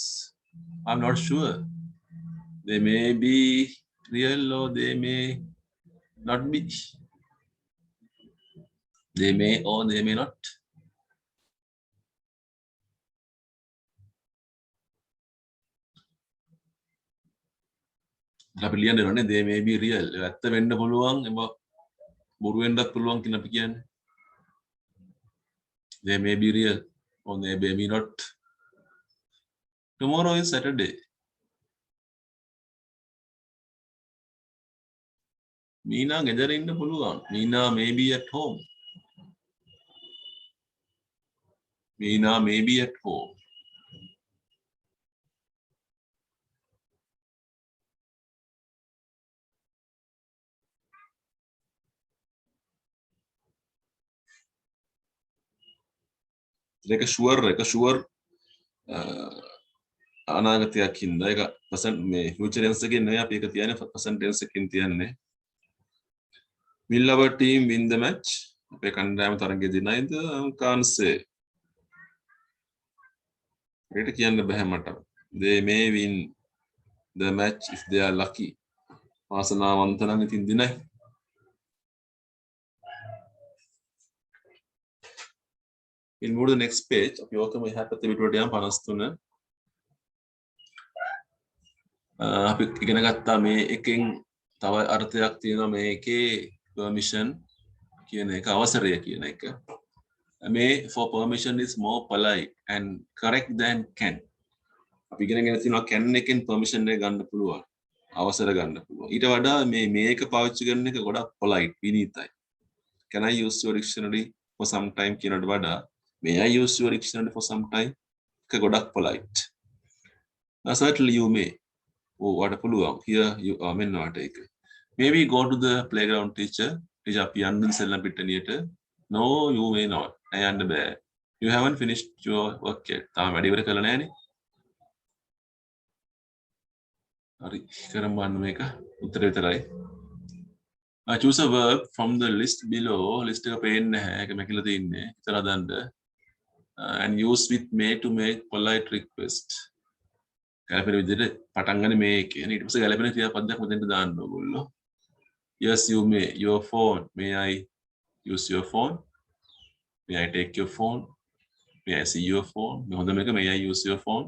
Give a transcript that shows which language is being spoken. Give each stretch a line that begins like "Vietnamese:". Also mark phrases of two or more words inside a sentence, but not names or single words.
English: I'm not sure. They may be real or they may not be. They may or they may not.
Sinhala: අපි ලියන්න ඕනේ
English: they may be real.
Sinhala: ඇත්ත වෙන්න පුළුවන් එබ බොරු වෙන්නත් පුළුවන් කියන අපි කියන්නේ.
English: They may be real or they may be not. Tomorrow is Saturday.
Sinhala: Meena ගෙදර ඉන්න පුළුවන්.
English: Meena may be at home. Meena may be at home.
Sinhala: එක ෂුවර් අනාගතයක් හින්දා ඒක percent මේ
English: future tense
Sinhala: එකේ නෙවෙයි අපි ඒක තියන්නේ
English: present tense
Sinhala: එකකින් තියන්නේ.
English: Will our team win the match?
Sinhala: අපේ කණ්ඩායම තරගයේ දිනයිද?
English: can't say.
Sinhala: ඒකට කියන්න බෑ මට.
English: They may win the match if they are lucky.
Sinhala: වාසනාවන්ත නම් ඉතින් දිනයි.
English: We'll move to the next page.
Sinhala: අපි ඕකම එහා පැත්තේ පිටුවට යන 53. අපි ඉගෙන ගත්තා මේ එකෙන් තව අර්ථයක් තියෙනවා මේකේ permission කියන එක අවසරය කියන එක.
English: මේ for permission is more polite and correct than can.
Sinhala: අපි ඉගෙනගෙන තියෙනවා can එකෙන් permission එක ගන්න පුළුවන්. අවසර ගන්න පුළුවන්. ඊට වඩා මේක පාවිච්චි කරන එක ගොඩක් polite විනීතයි.
English: Can I use your dictionary for some time
Sinhala: කියනට වඩා
English: may I use your dictionary for some time?
Sinhala: එක ගොඩක් polite.
English: Certainly you may. Oh, what a පුළුවන්. Here you are
Sinhala: මෙන්නවට ඒක.
English: Maybe go to the playground teacher.
Sinhala: Teacher අපි යන්න සෙල්ලම් පිට්ටනියට.
English: No, you may not. I
Sinhala: යන්න බෑ.
English: You haven't finished your work yet.
Sinhala: තාම වැඩ ඉවර කරලා නැහැනේ. හරි. කරමු බලන්න මේක. උත්තර විතරයි.
English: Choose a verb from the list below.
Sinhala: List එක පේන්නේ නැහැ. ඒක මැකිලා තින්නේ. හිතලා දාන්න.
English: And use with may to make polite request.
Sinhala: ගැලපෙන විදිහට පටන් ගන්න මේකේ. ඊට පස්සේ ගැලපෙන ක්‍රියාපදයක් මෙතෙන්ට දාන්න ඕගොල්ලෝ.
English: Yes, you may. Your phone. May I use your phone? May I take your phone? May I see your phone? May I use your phone?